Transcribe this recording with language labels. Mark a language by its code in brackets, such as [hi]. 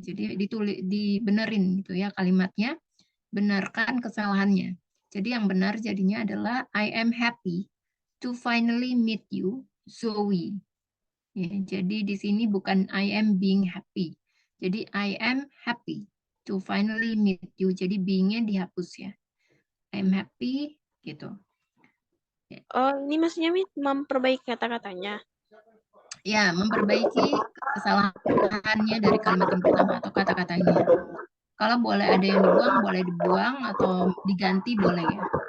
[id] Jadi dibenerin gitu ya kalimatnya, benarkan kesalahannya. Jadi yang benar jadinya adalah [en] I am happy to finally meet you, Zoe. [id] Ya, jadi di sini bukan [en] I am being happy. Jadi I am happy to finally meet you. [id] Jadi being-nya dihapus ya. [en] I am happy [id] gitu. Ini maksudnya memperbaiki kata-katanya. Ya, memperbaiki kesalahannya dari kalimat yang pertama atau kata-katanya. Kalau boleh ada yang dibuang, boleh dibuang atau diganti boleh ya.